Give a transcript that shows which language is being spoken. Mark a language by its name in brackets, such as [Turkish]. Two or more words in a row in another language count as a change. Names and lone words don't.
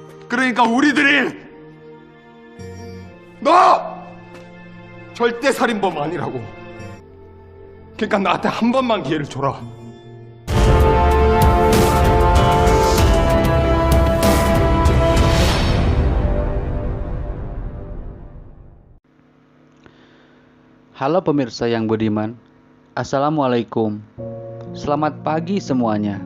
[Korean] 그러니까 우리들이 너 절대 살인범 아니라고. 그러니까 나한테 한 번만 기회를 줘라. [Indonesian] Halo pemirsa yang budiman, Assalamualaikum. Selamat pagi semuanya.